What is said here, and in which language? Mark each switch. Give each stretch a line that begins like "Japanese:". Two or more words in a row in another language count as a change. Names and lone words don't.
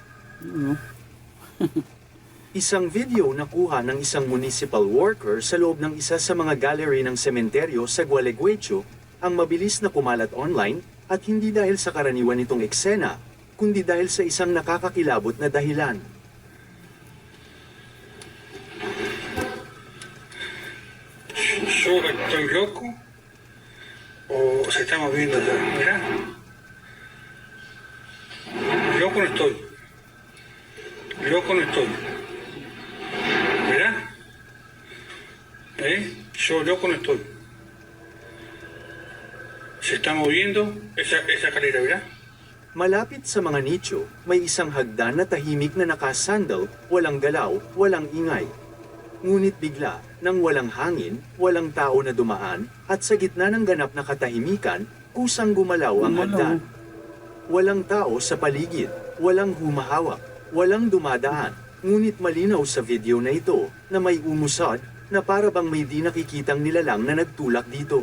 Filipino: Isang video na kuha ng isang municipal worker sa loob ng isa sa mga gallery ng sementeryo sa Gualeguaychú ang mabilis na kumalat online at hindi dahil sa karaniwan nitong eksena, kundi dahil sa isang nakakakilabot na dahilan.
Spanish: ¿Yo estoy loco? ¿O se está moviendo todo? Mirá. Loco no estoy. Loco no estoy. ¿Verdad? Yo loco no estoy. Se está moviendo esa escalera, ¿verdad?
Filipino: Malapit sa mga nicho, may isang hagdan na tahimik na nakasandal, walang galaw, walang ingay. Ngunit bigla, nang walang hangin, walang tao na dumaan, at sa gitna ng ganap na katahimikan, kusang gumalaw ang hagdan. Walang tao sa paligid, walang humahawak, walang dumadaan, ngunit malinaw sa video na ito na may umusad na para bang may di nakikitang nilalang na nagtulak dito.